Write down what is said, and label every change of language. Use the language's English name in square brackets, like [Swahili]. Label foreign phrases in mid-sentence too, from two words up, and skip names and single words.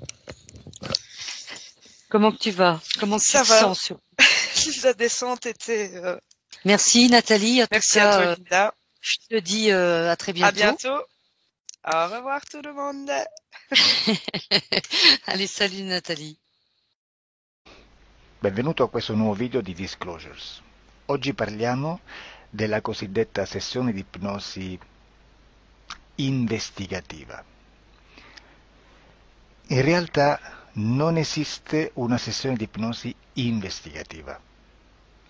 [French] Comment que tu vas? Comment que tu Ça te va. sens sur... La descente était. Merci Nathalie. En tout Merci à toi, cas, Linda. je te dis à très À bientôt. bientôt. Au revoir tout le monde. Allez, salut Nathalie. [Italian] Benvenuto a questo nuovo video di Disclosures. Oggi parliamo della cosiddetta sessione di ipnosi investigativa. In realtà non esiste una sessione di ipnosi investigativa.